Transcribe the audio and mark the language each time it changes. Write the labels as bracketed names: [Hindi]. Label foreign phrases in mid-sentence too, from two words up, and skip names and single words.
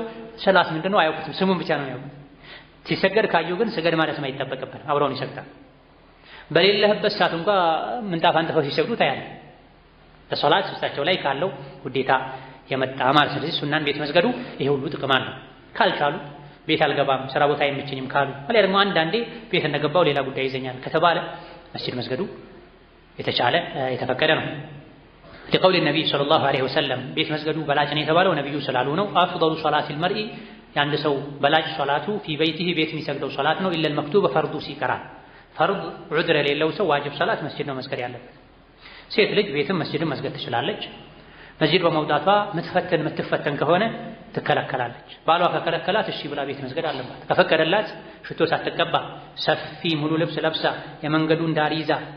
[Amharic] ሰላት ምንድነው አያውቁትም፣ ስሙን ብቻ ነው ያውቁት። ሲሰገድ ካዩ ግን ስገድ ማለት ማይጠበቅበት አብረውን ይሰግዳል። በሌለህበት ሰዓት እንኳን ምንጣፍ አንጥፈው ሲሰግዱ ታያለህ። ለሶላት ውስጣቸው ላይ ካለው ውዴታ የመጣ ማለት ነው። ሱናን ቤት መስገዱ ይሄ ሁሉ ጥቅም አለው። ካልቻሉ ቤት አልገባም ስራ ቦታ አይመቸኝም ካሉ አለ ደግሞ አንዳንዴ ቤት እንደገባው ሌላ ጉዳይ ይዘኛል ከተባለ መስጂድ መስገዱ የተቻለ የተፈቀደ ነው። [Arabic] لقول النبي صلى الله عليه وسلم [Amharic] ቤት መስገዱ በላጭ ነው የተባለው ነብዩ ስላሉ ነው። أفضل [Arabic] صلاة المرء [Amharic] የአንድ ሰው በላጭ ሶላቱ [Arabic] في بيته [Amharic] ቤት የሚሰግደው ሶላት ነው። [Arabic] إلا المكتوب [Amharic] فرض ሲቀራ ፈርድ ዑድር የሌለው ሰው ዋጅብ ሶላት መስጂድ ነው መስገድ ያለበት። ሴት ልጅ ቤትም መስጂድም መስገድ ትችላለች። መስጂድ በመውጣቷ የምትፈተን ከሆነ ትከለከላለች። ባሏ ከከለከላት እሺ ብላ ቤት መስገድ አለባት። ከፈቀደላት ሽቶ ሳትቀባ ሰፊ ሙሉ ልብስ ለብሳ የመንገዱን ዳር ይዛ